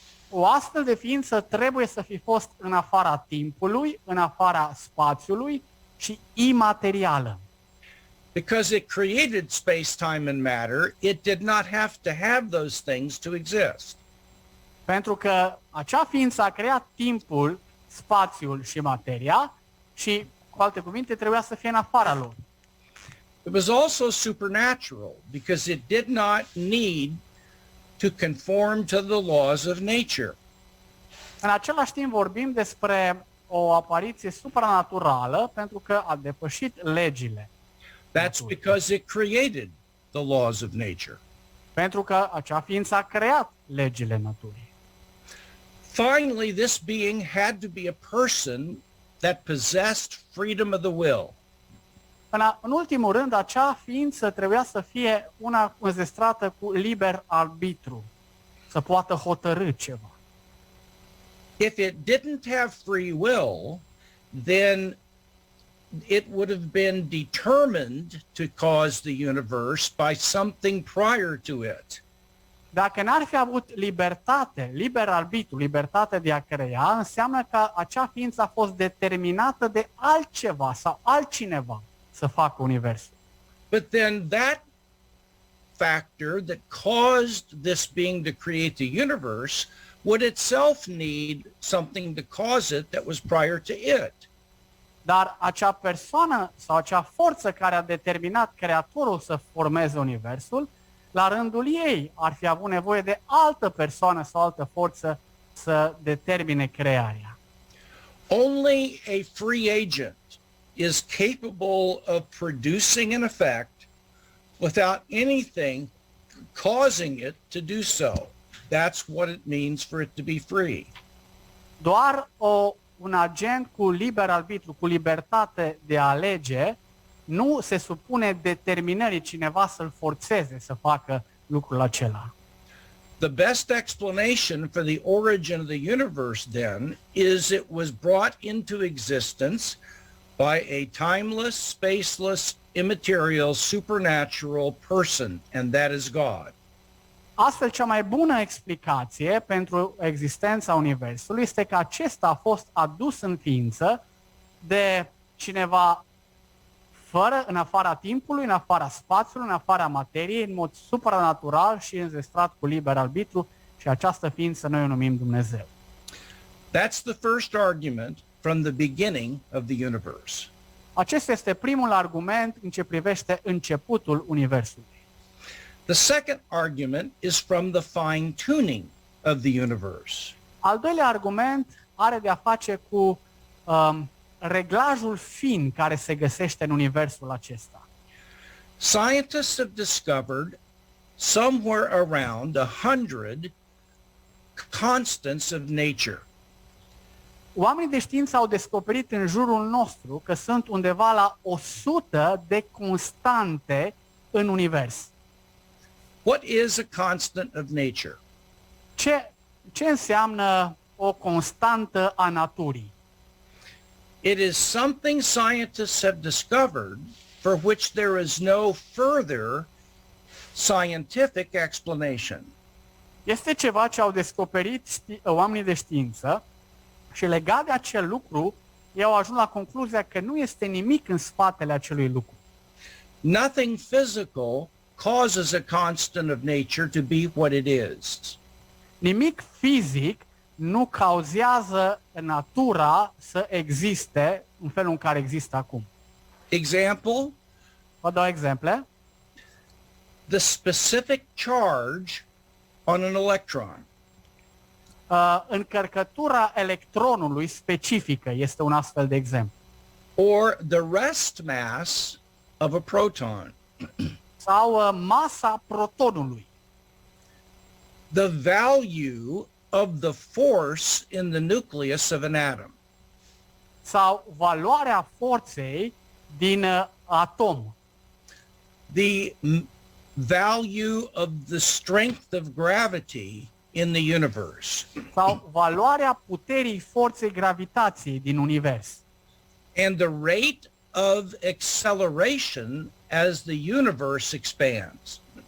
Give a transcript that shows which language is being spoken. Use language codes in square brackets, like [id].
[ro] O astfel de ființă trebuie să fi fost în afara timpului, în afara spațiului și imaterială. [en] Because it created space, time, and matter, it did not have to have those things to exist. [ro] Pentru că acea ființă a creat timpul, spațiul și materia și, cu alte cuvinte, trebuia să fie în afara lor. [en] It was also supernatural because it did not need to conform to the laws of nature. [ro] În același timp vorbim despre o apariție supranaturală pentru că a depășit legile. [en] That's because it created the laws of nature. [ro] Pentru că acea ființă a creat legile naturii. [en] Finally, this being had to be a person that possessed freedom of the will. [ro] În ultimul rând, acea ființă trebuia să fie una înzestrată cu liber arbitru, să poată hotărâ ceva. [en] If it didn't have free will, then it would have been determined to cause the universe by something prior to it. [ro] Dacă n-ar fi avut libertate, liber arbitru, libertate de a crea, înseamnă că acea ființă a fost determinată de altceva sau altcineva să facă universul. [en] But then that factor that caused this being to create the universe would itself need something to cause it that was prior to it. [ro] Dar acea persoană sau acea forță care a determinat creatorul să formeze universul, la rândul ei ar fi avut nevoie de altă persoană sau altă forță să determine crearea. [en] Only a free agent is capable of producing an effect without anything causing it to do so. That's what it means for it to be free. [ro] Doar un agent cu liber arbitru, cu libertate de a alege, nu se supune determinării cineva să-l forțeze să facă lucrul acela. [en] The best explanation for the origin of the universe, then, is it was brought into existence by a timeless, spaceless, immaterial, supernatural person, and that is God. [ro] Astfel, cea mai bună explicație pentru existența Universului este că acesta a fost adus în ființă de cineva în afara timpului, în afara spațiului, în afara materiei, în mod supranatural și înzestrat cu liber arbitru, și această ființă noi o numim Dumnezeu. [en] That's the first argument from the beginning of the universe. [ro] Acesta este primul argument în ce privește începutul Universului. [en] The second argument is from the fine-tuning of the universe. [ro] Al doilea argument are de a face cu reglajul fin care se găsește în universul acesta. [en] Scientists have discovered somewhere around 100 constants of nature. [ro] Oamenii de știință au descoperit în jurul nostru că sunt undeva la 100 de constante în univers. [en] What is a constant of nature? [ro] Ce înseamnă o constantă a naturii? [en] It is something scientists have discovered for which there is no further scientific explanation. [ro] Este ceva ce au descoperit oamenii de știință și legat de acel lucru, ei au ajuns la concluzia că nu este nimic în spatele acelui lucru. [en] Nothing physical causes a constant of nature to be what it is. [ro] Nimic fizic nu cauzează natura să existe în felul în care există acum. [en] Example, [ro] Vă dau exemple. [en] the specific charge on an electron. [ro] Încărcătura electronului specifică este un astfel de exemplu. [en] Or the rest mass of a proton. [ro] Sau masa protonului. [en] The value of the force in the nucleus of an atom. [ro] Sau valoarea forței din atom. [en] The value of the strength of gravity in the universe. [ro] Sau valoarea puterii forței gravitației din univers. [en] And the rate of acceleration as the universe expands.